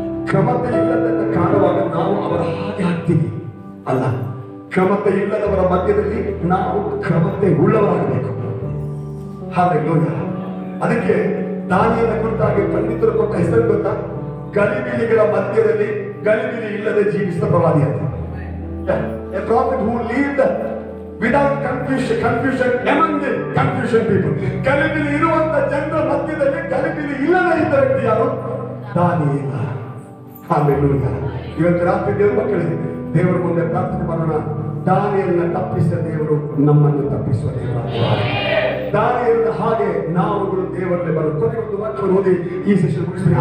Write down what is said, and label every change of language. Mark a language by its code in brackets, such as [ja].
[kn] ಕ್ರಮತೆ ಇಲ್ಲದನ್ನ ಕಾಣುವಾಗ ನಾವು ಅವರ ಹಾಗೆ ಆಗ್ತೀವಿ ಅಲ್ಲ. ಕ್ರಮತೆ ಇಲ್ಲದವರ ಮಧ್ಯದಲ್ಲಿ ನಾವು ಕ್ರಮತೆ ಉಳ್ಳವರಾಗಬೇಕು. ಹಾಲೆಲೂಯಾ. ಅದಕ್ಕೆ ದಾನಿಯೇಲನ ಕುರಿತಾಗಿ ಪಂಡಿತರು ಕೊಟ್ಟ ಹೆಸರು ಗೊತ್ತಾ? ಗಲಿಬಿಲಿಗಳ ಮಧ್ಯದಲ್ಲಿ ಗಲಿಬಿಲಿ ಇಲ್ಲದೆ ಜೀವಿಸಿದ ಪ್ರವಾದಿ ಅಂತ. [en] A prophet who lived without confusion among the confusion people. [kn] ಗಲಿಬಿಲಿ ಇರುವಂತ ಜನರ ಮಧ್ಯದಲ್ಲಿ ಗಲಿಬಿಲಿ ಇಲ್ಲದೆ ಇದ್ದ ವ್ಯಕ್ತಿ ಯಾರು? ದಾನಿಯೇಲ. ಹಾಲೆಲೂಯಾ. ಇವತ್ತು ರಾತ್ರಿ ದೇವರ ಮಕ್ಕಳಿಗೆ ದೇವರ ಮುಂದೆ ಪ್ರಾರ್ಥನೆ ಮಾಡೋಣ. ದಾನಿಯೇಲನ ತಪ್ಪಿಸಿದ ದೇವರು ನಮ್ಮನ್ನು ತಪ್ಪಿಸುವ ದೇವರಾಗಿದ್ದಾರೆ. ದಾನಿಯೇಲನ ಹಾಗೆ ನಾವುಗಳು ದೇವರಲ್ಲಿ ಬರುವ ಕೊನೆಯ ಒಂದು ವಾಕ್ಯವನ್ನು ಓದಿ ಈ ಸೆಷನ್ ಮುಗಿಸ್ತೀನಿ.